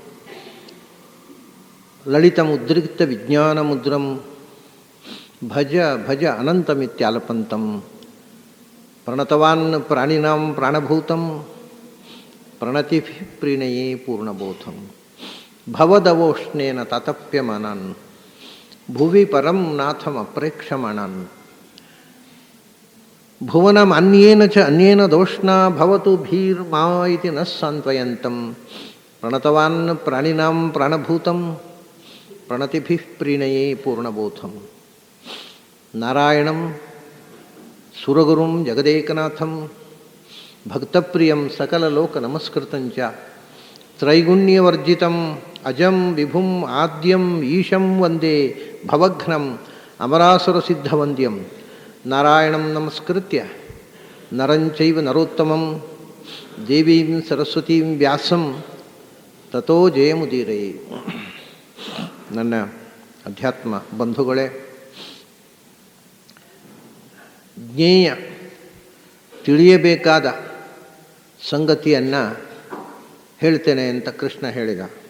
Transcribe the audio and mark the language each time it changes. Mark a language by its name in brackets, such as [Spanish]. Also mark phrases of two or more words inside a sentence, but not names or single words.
[Sanskrit] ಲಲಿತಮುದ್ರಿಕ್ತ ವಿಜ್ಞಾನಮುದ್ರಂ ಭಜ ಭಜ ಅನಂತಮಿತ್ಯಾಲಪಂತಂ ಪ್ರಣತವಾನ್ ಪ್ರಾಣಿನಾಂ ಪ್ರಾಣಭೂತಂ ಪ್ರಣತಿಭಿ ಪ್ರೀಣಯೇ ಪೂರ್ಣಬೋಧಂ ಭವದವೋಷ್ಣೇನ ತಾತಪ್ಯಮಾನಾನ್ ಭುವಿ ಪರಂ ನಾಥಂ ಅಪ್ರೇಕ್ಷಮಾಣಾನ್ ಭುವನಮನ್ಯೇನ ಚ ಅನ್ಯೇನ ದೋಷ್ಣಾ ಭವತು ಭೀರ್ಮಾ ಇತಿ ನ ಸಾಂತ್ವಯಂತಂ ಪ್ರಣತವಾನ್ ಪ್ರಾಣಿನಾಂ ಪ್ರಾಣಭೂತಂ ಪ್ರಣತಿಭಿಃ ಪ್ರೀಣಯೇ ಪೂರ್ಣಬೋಧಂ ನಾರಾಯಣಂ ಸುರಗುರುಂ ಜಗದೇಕನಾಥಂ ಭಕ್ತಪ್ರಿಯಂ ಸಕಲಲೋಕನಮಸ್ಕೃತಂಚ ತ್ರೈಗುಣ್ಯವರ್ಜಿತಂ ಅಜಂ ವಿಭುಂ ಆದ್ಯಂ ಈಶಂ ವಂದೇ ಭವಘ್ನಂ ಅಮರಾಸುರಸಿದ್ಧವಂದ್ಯಂ ನಾರಾಯಣಂ ನಮಸ್ಕೃತ್ಯ ನರಂಚೈವ ನರೋತ್ತಮಂ ದೇವೀಂ ಸರಸ್ವತೀಂ ವ್ಯಾಸಂ ತತೋ ಜಯಮುದೀರಯೇ. [Kannada] ನನ್ನ ಅಧ್ಯಾತ್ಮ ಬಂಧುಗಳೇ, ಜ್ಞೇಯ ತಿಳಿಯಬೇಕಾದ ಸಂಗತಿಯನ್ನು ಹೇಳ್ತೇನೆ ಅಂತ ಕೃಷ್ಣ ಹೇಳಿದ.